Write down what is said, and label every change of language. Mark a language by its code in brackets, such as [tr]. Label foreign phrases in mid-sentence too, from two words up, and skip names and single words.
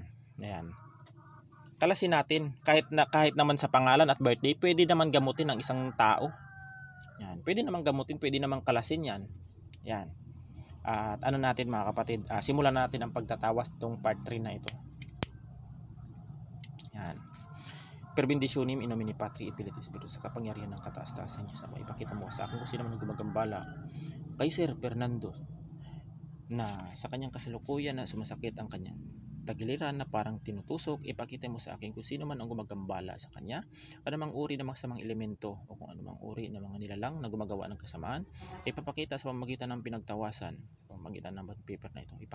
[tl] Ayan. Kalasin natin. Kahit naman sa pangalan at birthday, pwede naman gamutin ng isang tao. Yan. Pwede naman gamutin, pwede naman kalasin yan. Yan. At natin mga kapatid, simulan natin ang pagtatawas itong part 3 na ito. Yan. [la] Per benditionem in nomine Patri et Filii et Spiritus, [tl] sa kapangyarihan ng kataas-taasan Diyos na maipakita mo sa akin kung sino man ang gumagambala kay Sir Fernando na sa kanyang kasalukuyan na sumasakit ang kanyang tagiliran na parang tinutusok. Ipakita mo sa akin kung sino man ang gumagambala sa kanya, anumang uri ng masamang elemento o kung anumang uri ng mga nilalang na gumagawa ng kasamaan, ipapakita sa pamamagitan ng pinagtawasan, sa pamamagitan ng paper na ito.